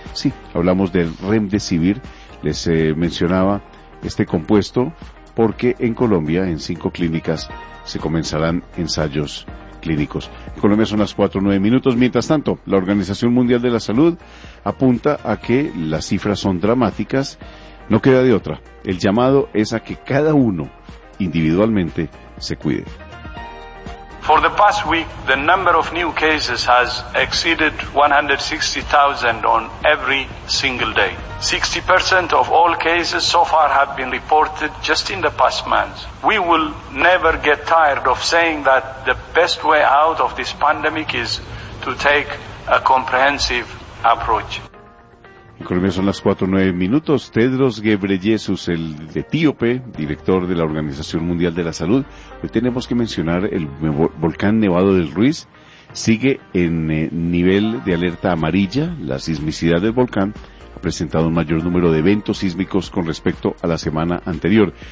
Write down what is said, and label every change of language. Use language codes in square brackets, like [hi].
[es] Sí, hablamos del Remdesivir, les mencionaba este compuesto, porque en Colombia, en 5 clínicas, se comenzarán ensayos clínicos. En Colombia son las 4:09 minutos. Mientras tanto, la Organización Mundial de la Salud apunta a que las cifras son dramáticas. No queda de otra. El llamado es a que cada uno, individualmente, se cuide. [en] For the past week, the number of new cases has exceeded 160,000 on every single day. 60% of all cases so far have been reported just in the past months. We will never get tired of saying that the best way out of this pandemic is to take a comprehensive approach. [es] En Colombia son las 4:09 minutos. Tedros Ghebreyesus, el etíope, director de la Organización Mundial de la Salud. Hoy tenemos que mencionar el volcán Nevado del Ruiz. sigue en nivel de alerta amarilla. La sismicidad del volcán ha presentado un mayor número de eventos sísmicos con respecto a la semana anterior.